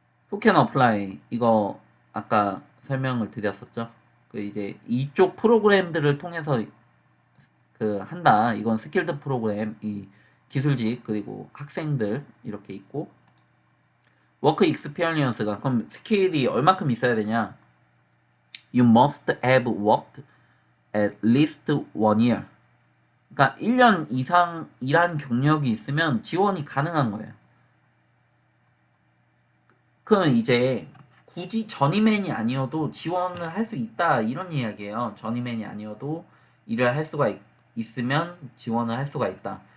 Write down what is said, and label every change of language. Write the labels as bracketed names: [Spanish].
[Korean] 후캔 어플라이 이거 아까 설명을 드렸었죠. 그 이제 이쪽 프로그램들을 통해서 그 한다. 이건 스킬드 프로그램 이 기술직 그리고 학생들 이렇게 있고 워크 익스피리언스가 그럼 스킬이 얼마큼 있어야 되냐? [English] You must have worked at least 1 year. [Korean] 그러니까 1년 이상 일한 경력이 있으면 지원이 가능한 거예요. 그럼 이제 굳이 전이맨이 아니어도 지원을 할 수 있다 이런 이야기예요. 전이맨이 아니어도 일을 할 수가 있으면 지원을 할 수가 있다.